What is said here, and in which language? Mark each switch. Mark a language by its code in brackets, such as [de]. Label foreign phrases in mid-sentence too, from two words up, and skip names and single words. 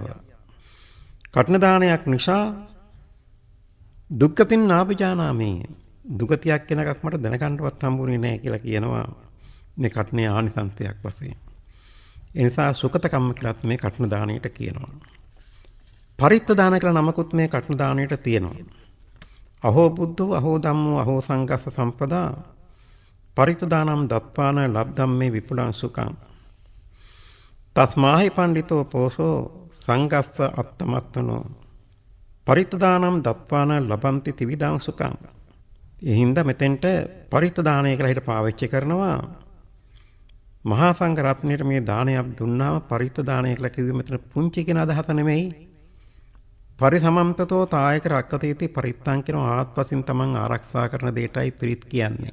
[si] කඨින දානයක් නිසා [pi] දුක්ගතින් නාබි ජානාමි [si] දුගතියක් කියන එකක් මට දැනගන්නවත් හම්බුනේ නැහැ කියලා කියනවා මේ කඨින ආනිසංසයක් වශයෙන්. ඒ නිසා [pi] සුකත කම්ම [si] කියලාත් මේ කඨින දාණයට කියනවා. [pi] පරිත්ත දාන [si] කියලා නමකුත් මේ කඨින දාණයට තියෙනවා. [pi] අහෝ බුද්ධෝ අහෝ ධම්මෝ අහෝ සංඝස්ස සම්පදා පරිත්ත දානම් දත්පාන ලබ්ධම් මේ විපුලං සුඛං. තස්මාහි පණ්ඩිතෝ පෝසෝ සංඝස්ස අත්තමත්තනෝ පරිත්ත දානම් දත්පාන ලබන්ති ත්‍රිවිධං සුඛං. [si] ඒ හින්දා මෙතෙන්ට පරිත්ත දානය කියලා හිත පාවිච්චි කරනවා. මහා සංඝ රත්නයේ මේ දානයක් දුන්නාම පරිත්ත දානය කියලා කිව්වෙ මෙතන පුංචි කියන අදහස නෙමෙයි. [pi] පරිසමන්තතෝ තායක රක්කතේති පරිත්තං [si] කියන ආත්පසින් තමන් ආරක්ෂා කරන දෙයටයි පිරිත් කියන්නේ.